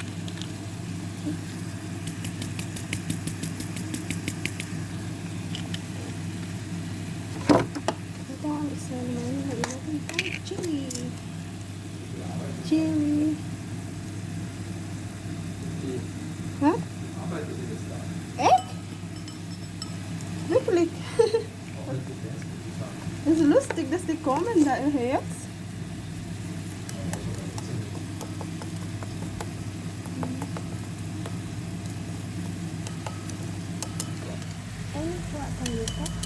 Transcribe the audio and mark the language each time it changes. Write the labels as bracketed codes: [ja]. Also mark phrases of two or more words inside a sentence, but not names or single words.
[tl] Ito ang isa naman, lagyan natin ay chili. Chili. Huh? Egg? [de] Wirklich? Das ist lustig, dass die kommen da jetzt. [tl] Ay, kuha tayo dito.